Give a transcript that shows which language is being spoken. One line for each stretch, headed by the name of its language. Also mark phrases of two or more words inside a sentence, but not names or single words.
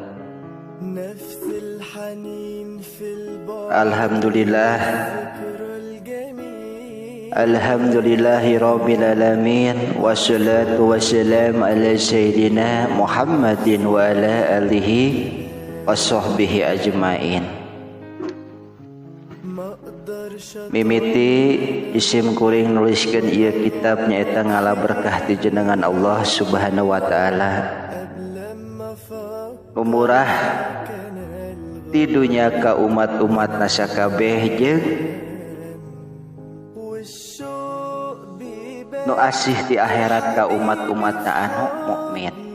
Arabic: Alhamdulillah. الحمد لله رب العالمين. والصلاة والسلام على سيدنا محمد وعلى آله وصحبه أجمعين.
Sundanese: Mimiti isim kuring nuliskeun ieu kitab nyaeta ngala berkah ti jenengan Allah
Arabic: سبحانه وتعالى.
Sundanese: Umurah ti dunya ka umat-umat nasakabeh jeung nu asih ti akhirat ka umat-umatna anu mukmin.